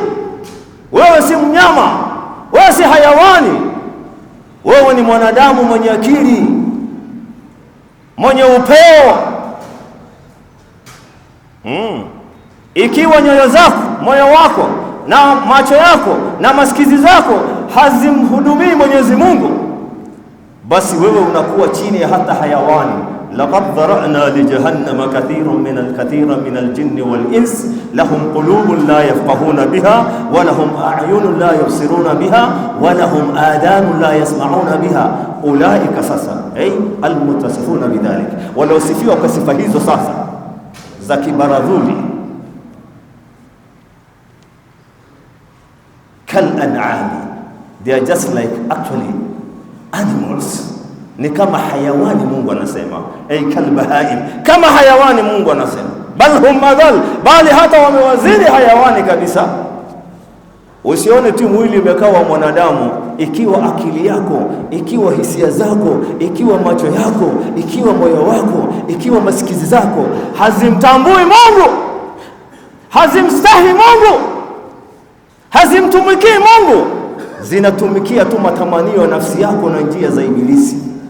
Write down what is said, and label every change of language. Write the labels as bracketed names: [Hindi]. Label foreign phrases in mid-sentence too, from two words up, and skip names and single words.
[Swahili] Wewe si mnyama, wewe si hayawani, wewe ni mwanadamu mwenye akili, mwenye upeo. Ikiwa nyoyo zako, moyo wako na macho yako na masikizi zako hazimhudumii Mwenyezi Mungu, basi wewe unakuwa chini ya hata hayawani. [Arabic] لقد ذرأنا لجهنم كثيرا من الجن والإنس لهم قلوب لا يفقهون بها ولهم أعين لا يبصرون بها ولهم آذان لا يسمعون بها أولئك sasa المتصفون بذلك. [Swahili] Waliosifiwa kwa sifa hizo sasa za kibaradhuli, [Arabic] كالأنعام, [English] they are just like actually animals, [Swahili] ni kama hayawani. Mungu anasema [Arabic] كالبهائم, [Swahili] kama hayawani. Mungu anasema [Arabic] بل هم أضل, [Swahili] bali hata wamewazidi hayawani kabisa. Usione tu mwili umekaa wa mwanadamu, ikiwa akili yako, ikiwa hisia zako, ikiwa macho yako, ikiwa moyo wako, ikiwa masikizi zako hazimtambui Mungu, hazimstahi Mungu, hazimtumikii Mungu, zinatumikia tu matamanio ya nafsi yako na njia za ibilisi.